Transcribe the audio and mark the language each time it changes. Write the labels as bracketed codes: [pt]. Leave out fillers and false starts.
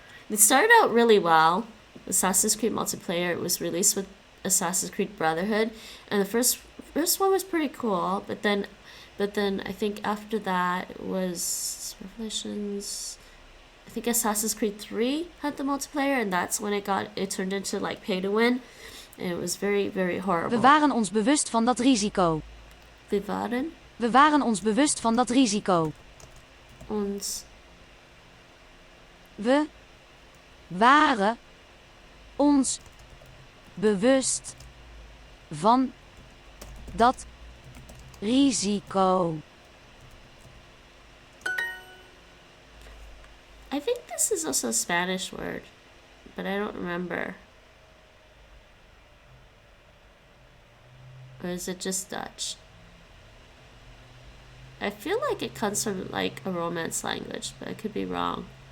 [en] It started out really well. Assassin's Creed multiplayer, it was released with Assassin's Creed Brotherhood, and the first one was pretty cool, but then I think after that it was Revelations. I think Assassin's Creed 3 had the multiplayer, and that's when it turned into like pay to win, and it was very, very horrible. [nl] We waren ons bewust van dat risico. We waren We waren ons bewust van dat risico. ons We waren ons bewust van dat risico. [en] I think this is also a Spanish word, but I don't remember. Or is it just Dutch? I feel like it comes from like a Romance language, but I could be wrong.